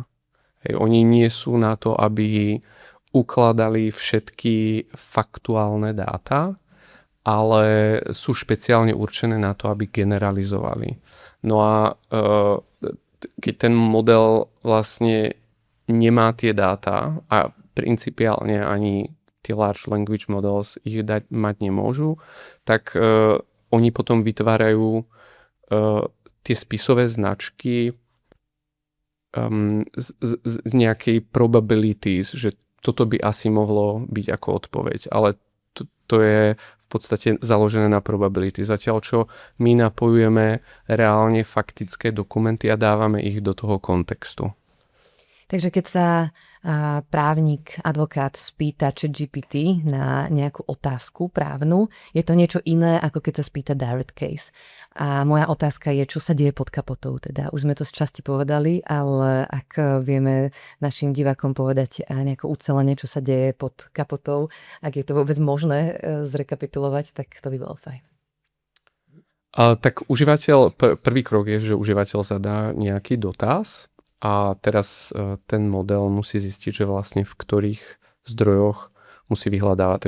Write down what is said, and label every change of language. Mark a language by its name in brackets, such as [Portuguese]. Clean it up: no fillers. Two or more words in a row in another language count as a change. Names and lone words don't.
[Slovak] Hej, oni nie sú na to, aby ukladali všetky faktuálne dáta, ale sú špeciálne určené na to, aby generalizovali. No a keď ten model vlastne nemá tie dáta a principiálne ani tie [English] large language models [Slovak] ich mať nemôžu, tak oni potom vytvárajú tie spisové značky z nejakej probabilities, že toto by asi mohlo byť ako odpoveď. Ale to je v podstate založené na probability. Zatiaľ, čo my napojujeme reálne faktické dokumenty a dávame ich do toho kontextu. Takže keď sa právnik, advokát spýta ChatGPT na nejakú otázku právnu, je to niečo iné, ako keď sa spýta [English] direct case. [Slovak] A moja otázka je, čo sa deje pod kapotou. Teda už sme to z časti povedali, ale ak vieme našim divákom povedať nejako ucelene, čo sa deje pod kapotou, ak je to vôbec možné zrekapitulovať, tak to by bolo fajn. Tak prvý krok je, že užívateľ zadá nejaký dotaz, a teraz ten model musí zistiť, že vlastne v ktorých zdrojoch musí vyhľadávať.